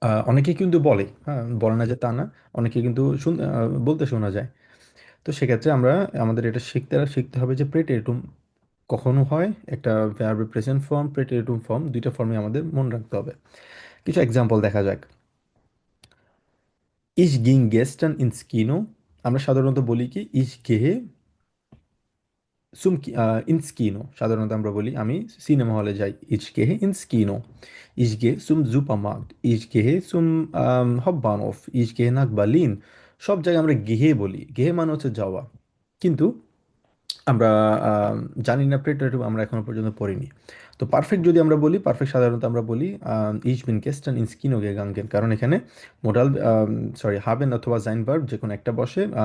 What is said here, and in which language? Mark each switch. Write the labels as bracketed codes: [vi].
[bn] অনেকে কিন্তু বলে, হ্যাঁ, বলে না যে তা না, অনেকে কিন্তু বলতে শোনা যায়। তো সেক্ষেত্রে আমাদের এটা শিখতে শিখতে হবে যে প্রেটেরিটুম কখনো হয় একটা ভার্বের প্রেজেন্ট ফর্ম, প্রেটেরিটুম ফর্ম, দুইটা ফর্মে আমাদের মনে রাখতে হবে। কিছু এক্সাম্পল দেখা যাক। [de] Ich ging gestern ins Kino, [bn] আমরা সাধারণত বলি কি [de] ich gehe ins Kino, [bn] সাধারণত আমরা বলি আমি সিনেমা হলে যাই, [de] ich gehe ins Kino। Ich gehe zum Supermarkt, ich gehe zum Hauptbahnhof, ich gehe nach Berlin। [bn] সব জায়গায় আমরা গেহে বলি, গেহে মানে হচ্ছে যাওয়া। কিন্তু আমরা আম, জানি না প্রেটারিটিভ, আমরা এখনো পর্যন্ত পড়িনি। তো পারফেক্ট যদি আমরা বলি, পারফেক্ট সাধারণত আমরা বলি [de] ich bin gestern ins Kino gegangen, [bn] কারণ এখানে মোডাল হাবেন অথবা জাইন ভার্ব যে কোনো একটা বসে।